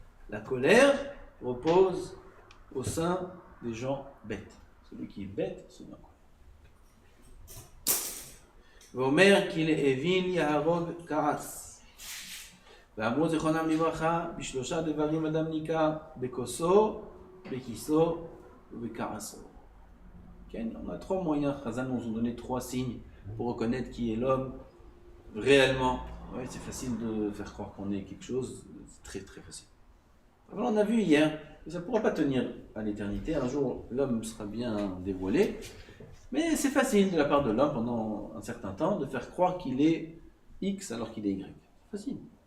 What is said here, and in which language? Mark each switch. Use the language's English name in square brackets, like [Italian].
[French] La colère repose au sein des gens bêtes. Celui qui est bête, c'est bien. [Hebrew] ואומר כי לאוויל יהרוג כעס. ואמרו זיכרונם לברכה, בשלושה דברים אדם ניכר, בכוסו, בכיסו ובכעסו. [French] On a trois moyens, Chazal nous ont donné trois signes pour reconnaître qui est l'homme réellement. Oui, c'est facile de faire croire qu'on est quelque chose, c'est très très facile. Alors on a vu hier, que ça ne pourra pas tenir à l'éternité, un jour l'homme sera bien dévoilé, mais c'est facile de la part de l'homme pendant un certain temps de faire croire qu'il est X alors qu'il est Y. C'est facile.